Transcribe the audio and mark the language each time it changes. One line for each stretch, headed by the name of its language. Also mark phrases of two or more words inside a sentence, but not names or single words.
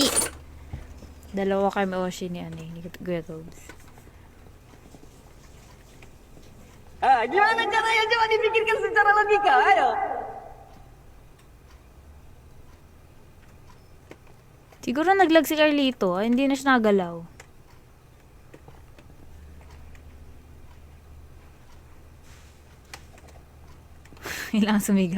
Filipino: Dalawa kami Oshi ni Kuya Tobs.
Indonesian: Gimana caranya? Coba dipikirkan secara logika, ayo.
Filipino: Siguro naglag si Carlito. Hindi na siya nagalaw. Kailangan sumigaw.